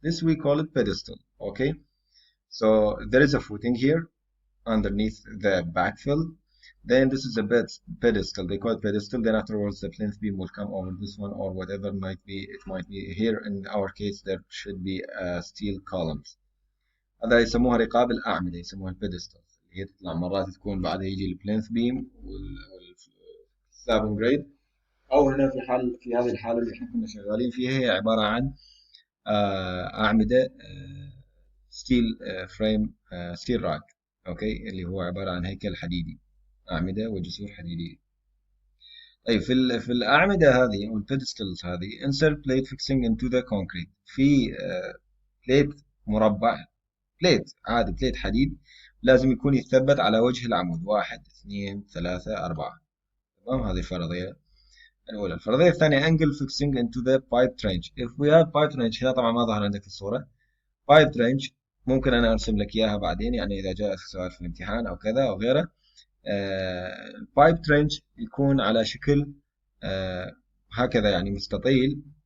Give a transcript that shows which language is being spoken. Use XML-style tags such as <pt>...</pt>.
<en>This we call it pedestal. Okay, so there is a footing here underneath the backfill. Then this is a pedestal. They call it pedestal. Then afterwards the plinth beam will come over this one or whatever might be. It might be here. In our case, there should be steel columns.</en> <ar>هذا يسموها رقاب الأعمدة، يسموها البيدستال. هي تطلع مرات تكون بعدها يجي البلينث بيم والسلاب جريد. أو هنا في هذه الحالة اللي احنا كنا شغالين فيها، هي عبارة عن أعمدة ستيل فريم، ستيل راك. أوكي، اللي هو عبارة عن هيكل حديدي، أعمدة وجسور حديدية. طيب، في الأعمدة هذه أو البيدستلز هذه</ar> <en>insert plate fixing into the concrete.</en> <ar>في بليت مربع، بليت عادي، بليت حديد لازم يكون يتثبت على وجه العمود، 1 2 3 4. تمام. هذه الفرضية الأولى. الفرضية الثانية</ar> <en>angle fixing into the pipe trench. If we have pipe trench،</en> <ar>هنا طبعا ما ظهر عندك في الصورة. pipe trench ممكن أنا أرسم لك إياها بعدين، يعني إذا جاء سؤال في الامتحان أو كذا أو غيره. البايب ترنش يكون على شكل هكذا، يعني مستطيل.</ar>